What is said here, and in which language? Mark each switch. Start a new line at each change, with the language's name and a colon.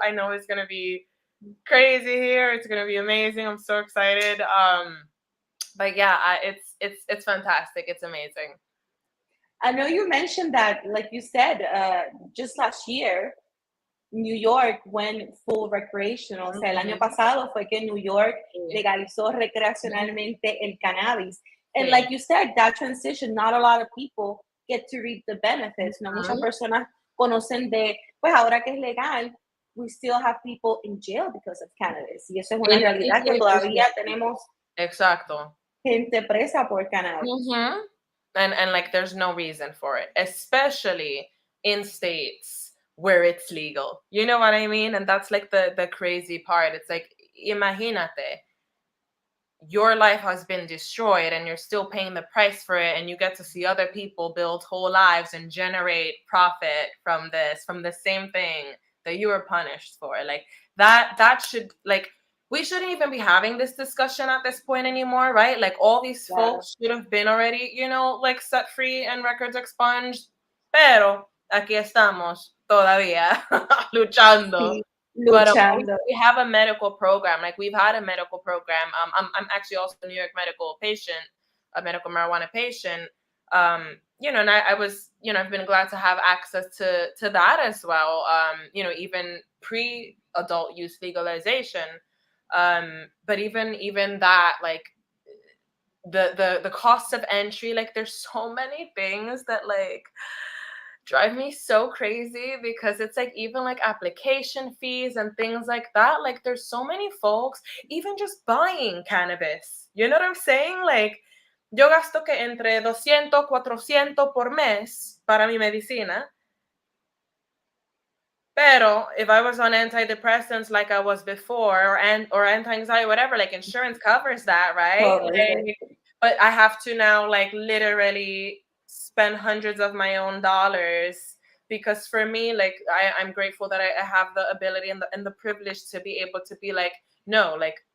English: I know it's gonna be crazy here. It's gonna be amazing. I'm so excited. But yeah, it's fantastic. It's amazing. I know you mentioned that, like you said, just last year, New York went full recreational.
Spanish: O sea, el año pasado fue que New York legalizó recreacionalmente el cannabis.
English: And like you said, that transition, not a lot of people get to reap the benefits.
Spanish: No muchas personas conocen de, pues ahora que es legal,
English: we still have people in jail because of cannabis.
Spanish: Y eso es una realidad que todavía tenemos. Exacto. Gente presa por cannabis.
English: And like there's no reason for it, especially in states where it's legal. You know what I mean? And that's like the crazy part. It's like,
Spanish: imagínate,
English: your life has been destroyed and you're still paying the price for it, and you get to see other people build whole lives and generate profit from the same thing that you were punished for. Like that should, like, we shouldn't even be having this discussion at this point anymore, right? Like all these folks should have been already, like set free and records expunged.
Spanish: Pero aquí estamos todavía luchando. Sí, luchando.
English: But we have a medical program. Like we've had a medical program. I'm actually also a New York medical patient, a medical marijuana patient. And I was, I've been glad to have access to that as well. Even pre-adult use legalization. But even that, like the cost of entry, like there's so many things that like drive me so crazy, because it's like even like application fees and things like that. Like there's so many folks even just buying cannabis. You know what I'm saying?
Spanish: Like yo gasto que entre 200, 400 por mes para mi medicina. Pero
English: if I was on antidepressants like I was before, or anti-anxiety, whatever, like insurance covers that, right? Like, but I have to now like literally spend hundreds of my own dollars, because for me, like I'm grateful that I have the ability and the privilege to be able to be like, no, like